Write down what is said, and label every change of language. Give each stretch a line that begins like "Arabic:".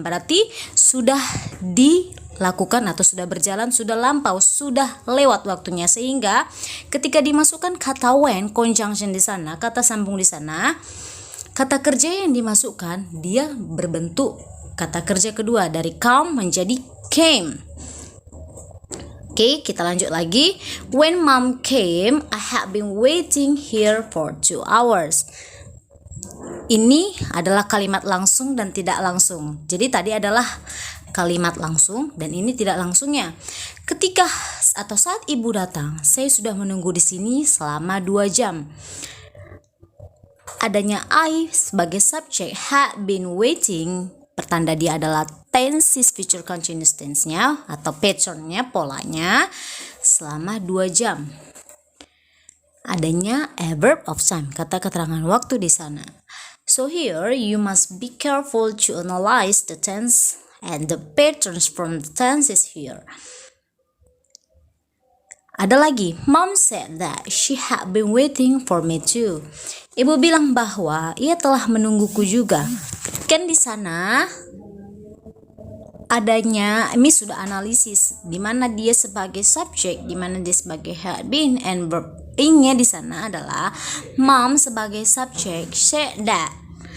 Indonesian: Berarti sudah dilakukan atau sudah berjalan, sudah lampau, sudah lewat waktunya, sehingga ketika dimasukkan kata when, conjunction di sana, kata sambung di sana, kata kerja yang dimasukkan dia berbentuk kata kerja kedua dari come menjadi came. Oke, kita lanjut lagi.
English: When mom came, I had been waiting here for 2 hours.
Indonesian: Ini adalah kalimat langsung dan tidak langsung. Jadi tadi adalah kalimat langsung dan ini tidak langsungnya. Ketika atau saat ibu datang, saya sudah menunggu di sini selama 2 jam. Adanya I sebagai subjek,
English: had been waiting,
Indonesian: pertanda dia adalah tenses future continuous tense-nya atau pattern-nya, polanya selama 2 jam. Adanya a verb of time, kata keterangan waktu di sana.
English: So here you must be careful to analyze the tense and the patterns from the tenses here.
Indonesian: Ada lagi,
English: Mom said that she had been waiting for me too.
Indonesian: Ibu bilang bahwa ia telah menungguku juga. Kan di sana adanya, Miss sudah analisis di mana dia sebagai subject, di mana dia sebagai had been, and verb ing-nya di sana adalah Mom sebagai subject, said that.